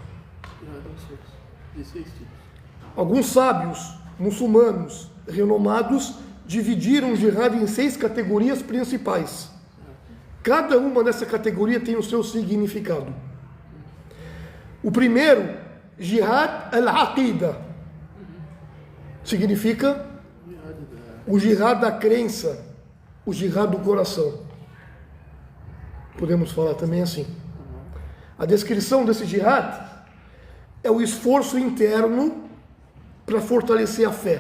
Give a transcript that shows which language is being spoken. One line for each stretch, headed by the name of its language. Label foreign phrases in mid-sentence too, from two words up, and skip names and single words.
Portuguese: Alguns sábios muçulmanos renomados dividiram o jihad em 6 categorias principais. Cada uma dessa categoria tem o seu significado. O primeiro
Arabic: جهاد العقيدة.
Portuguese: Significa o jihad da crença, o jihad do coração. Podemos falar também assim. A descrição desse jihad é o esforço interno para fortalecer a fé.